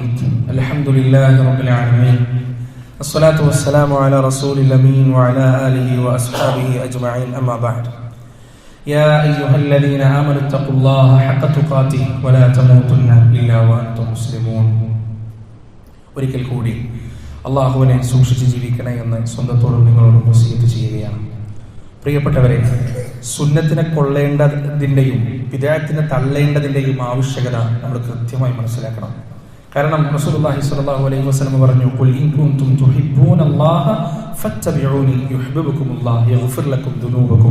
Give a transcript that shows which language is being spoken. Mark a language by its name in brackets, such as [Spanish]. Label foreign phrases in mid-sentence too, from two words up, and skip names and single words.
[Arabic] الحمد لله رب العالمين. الصلاة والسلام على رسول الأمين وعلى آله وأصحابه أجمعين. أما بعد. يا أيها الذين آمنوا اتقوا الله حق تقاته ولا تموتن إلا وأنتم مسلمون. [Malayalam] ഒരിക്കൽ കൂടി അള്ളാഹുവിനെ സൂക്ഷിച്ച് ജീവിക്കണേ എന്ന് സ്വന്തത്തോടും നിങ്ങളോടും വസിയത്ത് ചെയ്യുകയാണ്. പ്രിയപ്പെട്ടവരെ, സുന്നത്തിനെ കൊള്ളേണ്ടതിൻ്റെയും ബിദ്അത്തിനെ തള്ളേണ്ടതിൻ്റെയും ആവശ്യകത നമ്മൾ കൃത്യമായി മനസ്സിലാക്കണം. കാരണം റസൂലുള്ളാഹി [Arabic] صلى الله عليه وسلم [Malayalam] പറഞ്ഞു, [Arabic] قل إن كنتم تحبون الله فاتبعوني يحببكم الله يغفر لكم ذنوبكم.